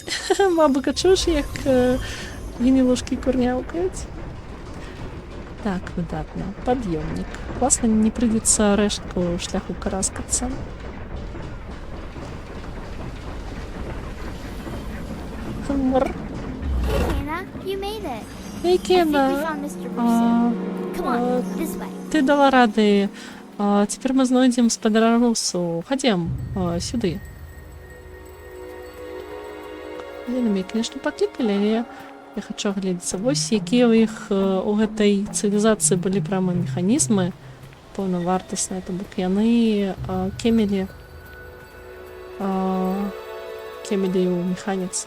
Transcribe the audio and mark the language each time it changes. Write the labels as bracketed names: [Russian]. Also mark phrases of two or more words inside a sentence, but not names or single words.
[Belarusian] Бабука, чуеш, як гнілушкі курняўкаюць? Так, выдатна. Пад'ёмнік. Класна, не прыйдзецца рэштку шляху караскацца. Мр. [English] Hannah, you made it. [Belarusian] Эй, [English] I think we [Belarusian] Кена, [English] found Mr. Russo. Come on, this way. [Belarusian] ты дала рады. Цяпер мы знойдзем спадара Русу. Хадзем сюды. Яны мяне, конечно, паклікалі, але я хачу агледзецца. Вось якія ў іх у гэтай цывілізацыі былі прямо механізмы паўнавартасныя, то бок яны кемелі ў механіцы.